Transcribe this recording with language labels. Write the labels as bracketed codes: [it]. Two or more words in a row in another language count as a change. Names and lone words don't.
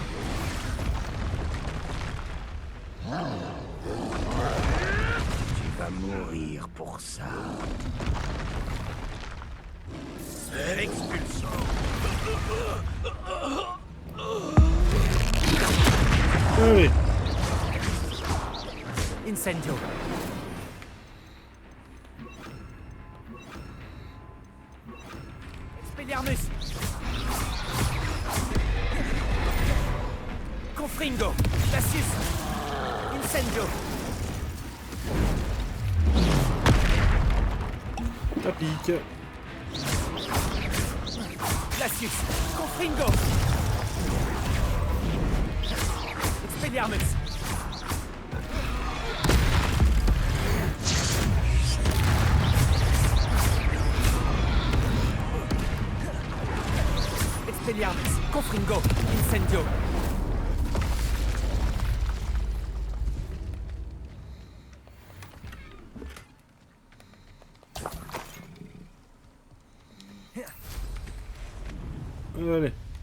[fr] Tu vas mourir pour ça. Expulso. Allez. Incendio. Expelliarmus. Confringo. Glacius. Incendio. Ça pique. Glacius. Confringo. Expelliarmus. Expelliarmus. Confringo. Incendio. Allez.